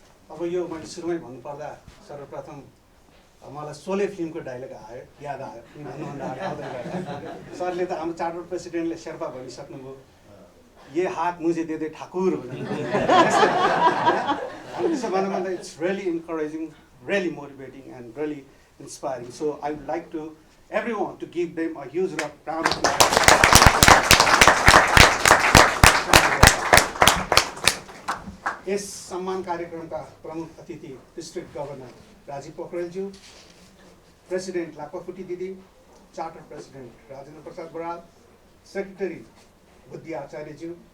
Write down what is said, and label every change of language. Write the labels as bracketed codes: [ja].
[ne] अब यो मैले सुरुमै भन्नुपर्दा सर्वप्रथम मलाई सोले फिल्मको डायलग आयो, याद आयो भन्नुभन्दा आउँदै गर्दा सरले त हाम्रो चार्टर प्रेसिडेन्टले शेर्पा भनिसक्नुभयो, [hi] ये हात मुझे दे दे ठाकुर [ne] भनेर। त्यसो भन्नुभन्दा [en] It's really encouraging, really motivating and really inspiring. So I would like to everyone to give them a huge round of applause. [ne] यस सम्मान कार्यक्रमका प्रमुख अतिथि डिस्ट्रिक्ट गभर्नर राजीव पोखरेलज्यू, प्रेसिडेन्ट लाक्पाफुटी दिदी, charter president Rajendra Prasad Baral, secretary बुद्धि आचार्यज्यू